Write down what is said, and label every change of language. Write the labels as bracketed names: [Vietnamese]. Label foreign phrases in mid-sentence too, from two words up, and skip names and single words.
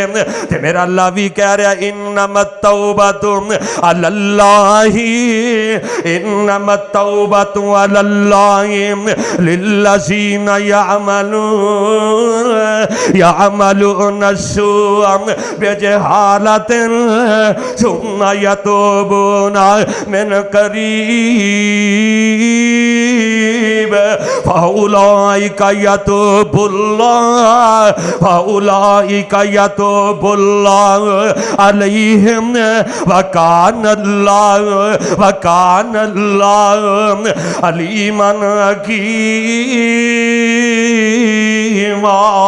[Punjabi] تے میرا اللہ بھی کہہ رہا [Arabic] إنما التوبة على الله، إنما التوبة على الله للذين يعملون السوء بجهالة ثم يتوبون من قريب فأولئك يتوب الله عليهم وكان الله عليما حكيما.